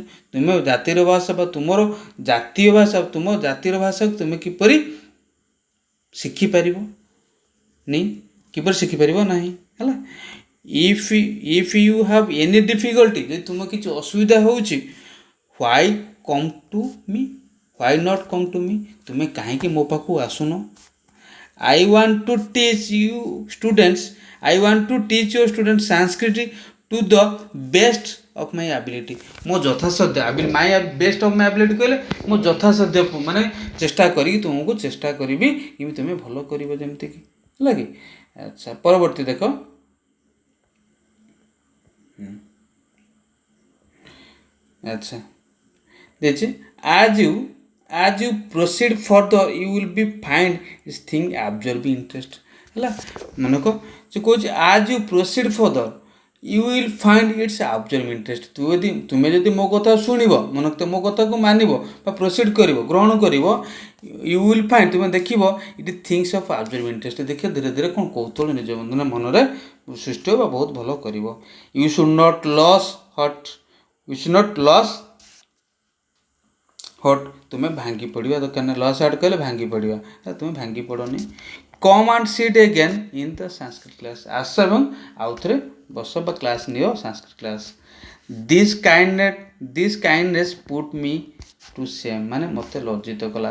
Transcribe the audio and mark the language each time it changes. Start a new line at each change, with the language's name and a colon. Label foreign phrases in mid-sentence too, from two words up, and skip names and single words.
Odia: ତୁମେ ଜାତିର ଭାଷା ବା ତୁମ ଜାତିର ଭାଷାକୁ ତୁମେ କିପରି ଶିଖିପାରିବ ନାହିଁ ହେଲା।
English: If you have any difficulty,
Odia: ଯଦି ତୁମ କିଛି ଅସୁବିଧା ହେଉଛି,
English: why not come to me,
Odia: ତୁମେ କାହିଁକି ମୋ ପାଖକୁ ଆସୁନ।
English: I want to teach your students Sanskrit to the best of my ability।
Odia: ମୋ ଯଥାସାଧ୍ୟ
English: best of my ability
Odia: କହିଲେ ମୋ ଯଥାସାଧ୍ୟ ମାନେ ଚେଷ୍ଟା କରିବି କେମିତି ତୁମେ ଭଲ କରିବ ଯେମିତିକି ହେଲା କି। ଆଚ୍ଛା ପରବର୍ତ୍ତୀ ଦେଖ। ଆଚ୍ଛା ଦେଇଛି
English: as you proceed further you will be find this thing absorbing interest
Odia: ହେଲା। ମନେକ ସେ କହୁଛି
English: as you proceed further you will find its absorbing interest।
Odia: ତୁମେ ଯଦି ମୋ କଥା ଶୁଣିବ, ମନେକ ମୋ କଥାକୁ ମାନିବ ବା ପ୍ରୋସିଡ୍ କରିବ, ଗ୍ରହଣ କରିବ,
English: you will find,
Odia: ତୁମେ ଦେଖିବ
English: it things of absorbing interest।
Odia: ଦେଖିବ ଧୀରେ ଧୀରେ କ'ଣ କୌତୂହଳ ନିଜ ମନରେ ସୃଷ୍ଟି ହେବ ବା ବହୁତ ଭଲ କରିବ।
English: you should not lose
Odia: ହଟ୍, ତୁମେ ଭାଙ୍ଗି ପଡ଼ିବା ଦରକାର ନାହିଁ। ଲସ୍ ଆଡ଼୍ କଲେ ଭାଙ୍ଗି ପଡ଼ିବା, ତୁମେ ଭାଙ୍ଗି ପଡ଼ନି।
English: come and sit again in the Sanskrit class,
Odia: ଆସ ଏବଂ ଆଉ ଥରେ ବସ ବା କ୍ଲାସ୍ ନିଅ ସାଂସ୍କ୍ରିଟ କ୍ଲାସ୍।
English: This kindness put me to shame,
Odia: ମାନେ ମୋତେ ଲଜ୍ଜିତ କଲା।